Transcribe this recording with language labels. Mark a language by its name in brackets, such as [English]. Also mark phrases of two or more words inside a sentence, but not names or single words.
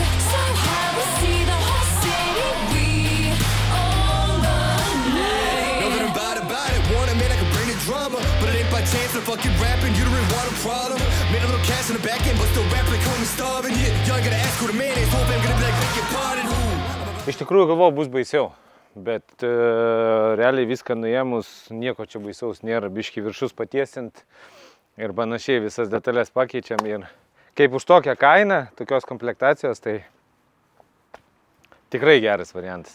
[English] So high, we see the whole city. Drama, but it ain't by chance I'm fucking rapping. You don't really want a problem. Made a little cash in the back end, but still rap like homie starving. Yeah, y'all gotta ask who the man is. Hope I'm gonna be like, beg your pardon, who? [Lithuanian] Iš tikrųjų galvojau, bus baisiau, bet realiai viską nuėmus, nieko čia baisaus nėra, biškį viršus patiesint ir panašiai visas detalės pakeičiam ir kaip už tokią kainą, tokios komplektacijos, tai tikrai geras variantas.